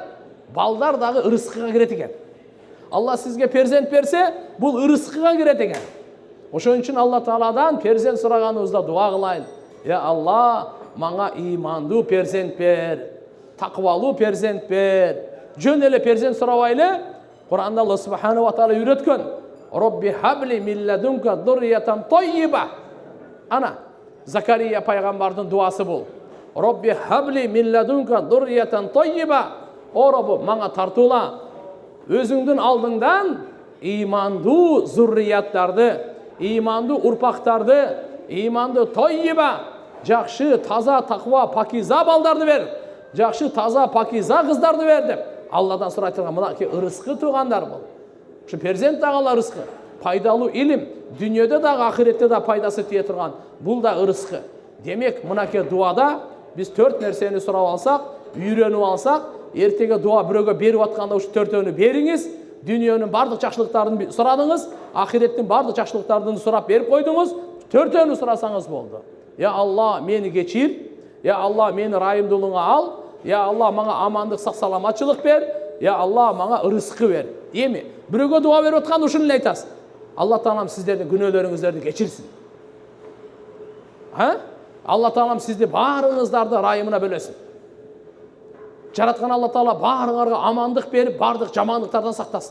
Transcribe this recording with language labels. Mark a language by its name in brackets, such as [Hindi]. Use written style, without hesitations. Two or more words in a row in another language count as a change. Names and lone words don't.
[Kyrgyz] Балдар дагы ырыскыга кирет экен. Алла сизге перзент берсе, бул ырыскыга кирет экен. Ошон үчүн Алла Тааладан перзент сураганыбызда дуа кылайлы. Я Алла, мага имандуу перзент бер, таквалуу перзент бер. Жөн эле перзент сурабайлы. Кур'анда Алла [Arabic] سبحانه وتعالى [Kyrgyz] үйрөткөн: [Arabic] رب هب لي من لدنك ذرية طيبة. [Kyrgyz] Ана Закария пайгамбардын дуасы бул. [Arabic] رب هب لي من لدنك ذرية طيبة. [Kyrgyz] О Роббу, мага тартуула өзүңдүн алдыңдан имандуу зуррияттарды, имандуу урпактарды, имандуу тойиба, жакшы, таза, таква, пакиза балдарды бер. Жакшы, таза, пакиза кыздарды бер деп Алладан сурай турган мынакей ырыскы туугандар бул. Ушу перзент дагы ырыскы, пайдалуу илим, дүйнөдө дагы ахиретте да пайдасы тие турган бул да ырыскы. Демек, мынакей дуада биз 4 нерсени сурап алсак, үйрөнүп алсак, эртеге дуа бирөөгө берип атканда ушу 4-өнү бериңиз. Дүйнөнүн бардык жакшылыктарын сурадыңыз, ахиреттин бардык жакшылыктарын сурап берип койдуңуз. 4-өнү сурасаңыз болду. Я Алла, мени кечир. Я Алла, мени райымдуулугуңа ал. Я Алла, мага амандык, сак саламатчылык бер. Я Алла, мага ырыскы бер. Эми бирөөгө дуа берип атканда ушуну эле айтасыз: Алла Таалам сиздердин күнөөлөрүңүздөрдү кечирсин. Алла Таалам сизди баарыңыздарды райымына бөлөсүн. Жараткан Алла Таала баарыңарга амандык берип, бардык жамандыктардан сактасын.